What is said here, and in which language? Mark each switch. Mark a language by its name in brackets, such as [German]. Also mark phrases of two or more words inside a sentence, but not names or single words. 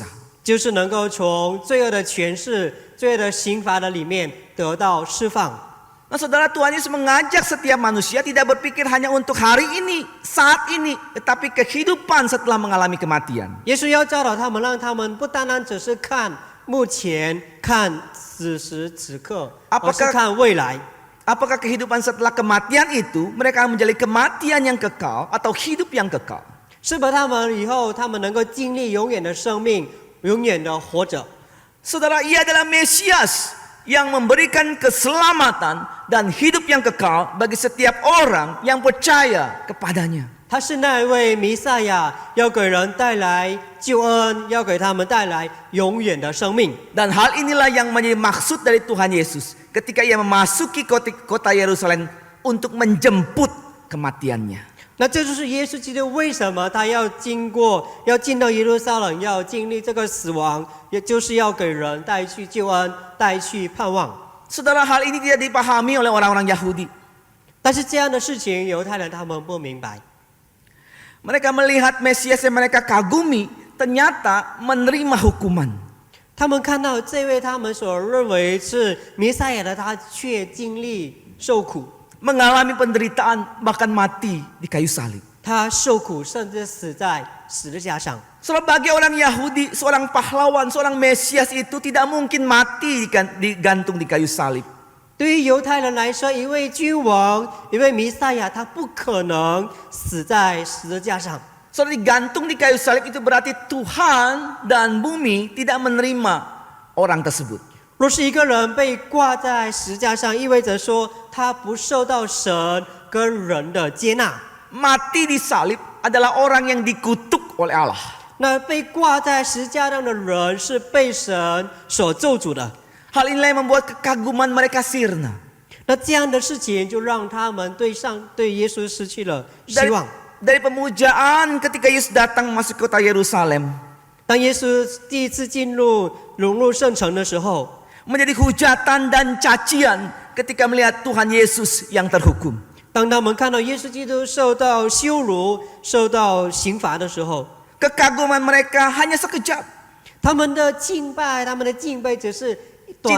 [Chinese] 就是能够从罪恶的权势、罪恶的刑罚的里面得到释放。 [Indonesian] Nah saudara, Tuhan Yesus mengajak setiap manusia tidak berpikir hanya untuk hari ini, saat ini, tetapi kehidupan setelah mengalami kematian. [Chinese] 耶稣要教导他们，让他们不单单只是看目前、看此时此刻，而是看未来。 [Indonesian] Apakah kehidupan setelah kematian itu mereka menjadi kematian yang kekal atau hidup yang kekal? [Chinese] 是否他们以后他们能够经历永远的生命，永远的活着？ [Indonesian] Saudara, ia adalah Mesias yang memberikan keselamatan dan hidup yang kekal bagi setiap orang yang percaya kepadanya. [Chinese] 他是那一位弥赛亚，要给人带来救恩，要给他们带来永远的生命。 [Indonesian] Dan hal inilah yang menjadi maksud dari Tuhan Yesus ketika ia memasuki kota Yerusalem untuk menjemput kematiannya. [Chinese] 那这就是耶稣基督为什么他要进到耶路撒冷，要经历这个死亡，也就是要给人带去救恩，带去盼望。 [Indonesian] Saudara, hal ini tidak dipahami oleh orang-orang Yahudi. [Chinese] 但是这样的事情，犹太人他们不明白。 [Indonesian] Mereka melihat Mesias yang mereka kagumi ternyata menerima hukuman. [Chinese] 他们看到这位他们所认为是弥赛亚的，他却经历受苦。 [Indonesian] Mengalami penderitaan bahkan mati di kayu salib. [Chinese] 他受苦，甚至死在十字架上。 [Indonesian] Soalnya bagi orang Yahudi, seorang pahlawan, seorang Mesias itu tidak mungkin mati digantung di kayu salib. [Chinese] 对于犹太人来说，一位君王，一位弥赛亚，他不可能死在十字架上。 [Indonesian] Soalnya digantung di kayu salib itu berarti Tuhan dan bumi tidak menerima orang tersebut. [Chinese] 若是一个人被挂在十字架上，意味着说他不受到神跟人的接纳。 [Indonesian] Mati di salib adalah orang yang dikutuk oleh Allah. [Chinese] 那被挂在十字架上的人是被神所咒诅的。 [Indonesian] Hal inilah yang membuat kekaguman mereka sirna. [Chinese] 那这样的事情就让他们对耶稣失去了希望。 [Indonesian] Dari pemujaan ketika Yesus datang masuk kota Yerusalem, [Chinese] 当耶稣第一次融入圣城的时候， [Indonesian] menjadi hujatan dan cacian ketika melihat Tuhan Yesus yang terhukum. [Chinese] 当他们看到耶稣基督受到羞辱、受到刑罚的时候， [Indonesian] Kekaguman mereka hanya sekejap. [Chinese] 他们的敬拜只是短